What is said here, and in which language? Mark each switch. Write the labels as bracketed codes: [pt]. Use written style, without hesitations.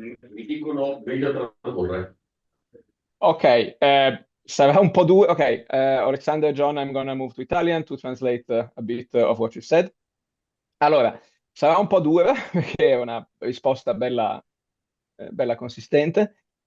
[it] Mi dicono meglio tradurre. Ok, sarà un po' duro. [en] Ok, Alexander, John, I'm gonna move to Italian to translate a bit of what you said. [it] Allora, sarà un po' dura perché è una risposta bella, bella consistente.